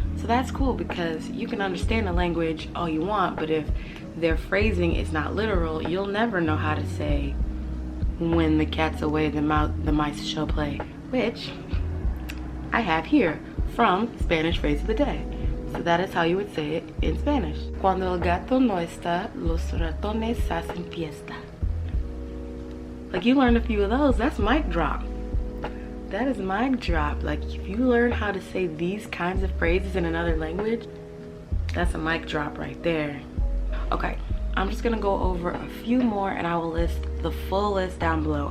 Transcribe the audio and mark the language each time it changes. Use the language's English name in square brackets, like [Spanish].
[English] So that's cool because you can understand the language all you want, but if their phrasing is not literal, you'll never know how to say, when the cat's away, the mice shall play, which I have here from Spanish Phrase of the Day. So that is how you would say it in Spanish. [Spanish] Cuando el gato no está, los ratones hacen fiesta. [English] Like, you learned a few of those. That's mic drop. That is mic drop. Like, if you learn how to say these kinds of phrases in another language, that's a mic drop right there. Okay, I'm just gonna go over a few more and I will list the full list down below.